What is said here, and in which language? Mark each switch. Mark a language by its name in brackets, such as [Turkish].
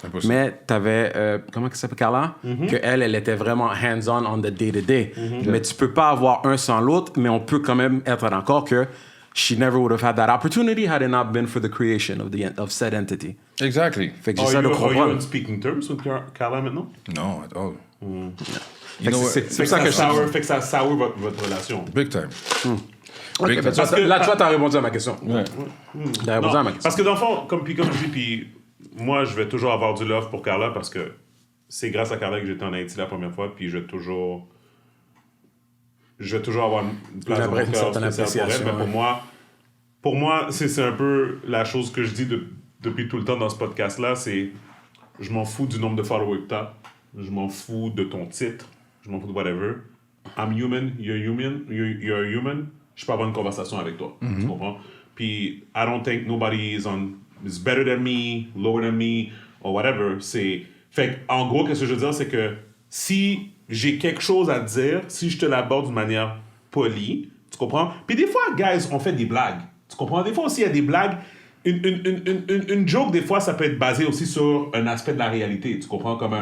[French] Impossible. Mais tu avais, comment elle s'appelle, Carla? Elle était vraiment [English] hands-on on the day-to-day. [French] Mais tu peux pas avoir un sans l'autre, mais on peut quand même être d'accord que [English] she never would have had that opportunity had it not been for the creation of said entity. Exactly. [French] Fait que j'essaie de comprendre. [English] Are you on speaking terms with Carla [French] maintenant? [English] Non, at all. [French] Fait que c'est pour ça que Fait que ça sour votre relation. [English] Big time. Okay, Big time. [French] parce que là, toi, t'as répondu à ma question. Ouais. T'as répondu à ma question. Parce que dans le fond, comme je dis, puis moi, je vais toujours avoir du love pour Carla parce que c'est grâce à Carla que j'étais en Haïti la première fois, puis je vais toujours avoir une place dans mon cœur spéciale pour elle. Mais pour moi, c'est un peu la chose que je dis depuis tout le temps dans ce podcast-là, c'est je m'en fous du nombre de followers que t'as, je m'en fous de ton titre, je m'en fous de whatever. [English] I'm human, you're a human. [French] Je peux avoir une conversation avec toi. Tu comprends? [English] Puis, I don't think nobody is better than me, lower than me, or whatever. [French] Fait en gros, qu'est-ce que je veux dire, c'est que si j'ai quelque chose à te dire, si je te l'aborde d'une manière polie, tu comprends? Puis des fois, guys, on fait des blagues. Tu comprends? Des fois aussi, il y a des blagues. Une joke, des fois, ça peut être basé aussi sur un aspect de la réalité. Tu comprends?